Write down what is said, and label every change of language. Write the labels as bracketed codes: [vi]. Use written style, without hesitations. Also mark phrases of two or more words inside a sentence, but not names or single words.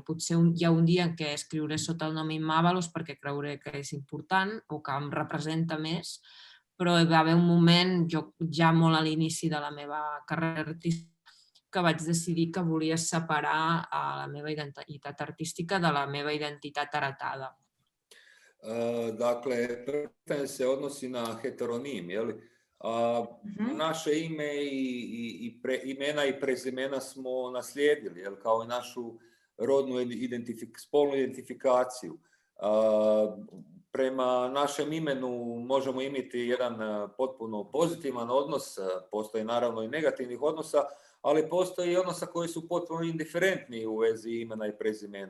[ca] Potser hi ha un dia en què escriuré sota el nom Immávalos perquè creuré que és important o que em representa més, però hi va haver un moment, ja molt a l'inici de la meva carrera artística, que vaig decidir que volia separar la meva identitat artística de la meva identitat heretada. [hr] Dakle, pitanje se odnosi na heteronim, je li? Naše ime imena i prezimena smo naslijedili, jel, kao i našu rodnu spolnu identifikaciju. Prema našem imenu možemo imati jedan potpuno pozitivan odnos, postoji naravno i negativnih odnosa, ali postoji i odnosa koji su potpuno indiferentni u vezi imena i prezimena.